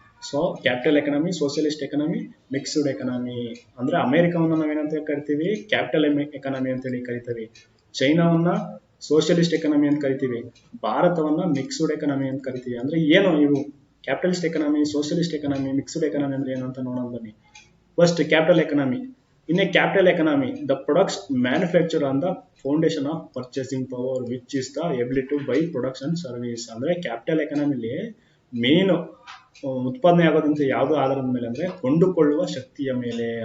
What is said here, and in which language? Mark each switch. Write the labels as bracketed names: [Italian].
[English] So capital economy, socialist economy, mixed economy. [Kannada] ಅಂದ್ರೆ ಅಮೆರಿಕವನ್ನ ನಾವೇನಂತ ಕರಿತೀವಿ ಕ್ಯಾಪಿಟಲ್ ಎಕಾನಮಿ ಅಂತೇಳಿ ಕರಿತೀವಿ, ಚೈನಾವನ್ನ ಸೋಷಿಯಲಿಸ್ಟ್ ಎಕಾನಮಿ ಅಂತ ಕರಿತೀವಿ, ಭಾರತವನ್ನ ಮಿಕ್ಸ್ಡ್ ಎಕಾನಮಿ ಅಂತ ಕರಿತೀವಿ. ಅಂದ್ರೆ ಏನು ಇವು capitalist economy, socialist economy, mixed economy ಅಂದ್ರೆ ಏನು ಅಂತ ನೋಡೋಣ ಬನ್ನಿ. [English] First capital economy. In a capital economy, the products manufactured on the foundation of purchasing power, which is the ability to buy products and service. [Kannada] ಅಂದ್ರೆ capital ಎಕಾನಮಿಲಿ main ಉತ್ಪಾದನೆ ಆಗೋದಂತ ಯಾವ್ದು ಆಧಾರದ ಮೇಲೆ ಅಂದ್ರೆ ಕೊಂಡುಕೊಳ್ಳುವ ಶಕ್ತಿಯ ಮೇಲೆ.